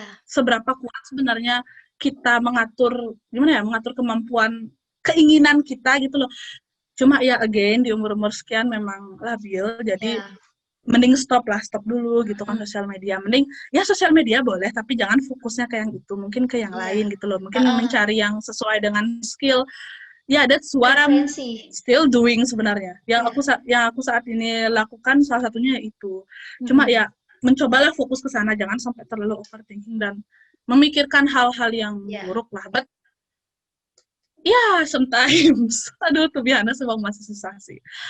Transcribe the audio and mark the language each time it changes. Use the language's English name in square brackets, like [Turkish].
[Indonesian] Seberapa kuat sebenarnya kita mengatur kemampuan, keinginan kita gitu loh. Cuma ya again, di umur-umur sekian memang labil, jadi mending stop dulu gitu kan sosial media. Mending ya sosial media boleh, tapi jangan fokusnya ke yang itu, mungkin ke yang lain gitu loh. Mungkin mencari yang sesuai dengan skill. [English] That's what I'm still doing [Indonesian] sebenarnya. Yang aku saat ini lakukan salah satunya itu. Cuma ya mencobalah fokus ke sana, jangan sampai terlalu overthinking dan memikirkan hal-hal yang buruk lah. [English] But sometimes [Indonesian] aduh [English] to be honest [Indonesian] memang masih susah sih.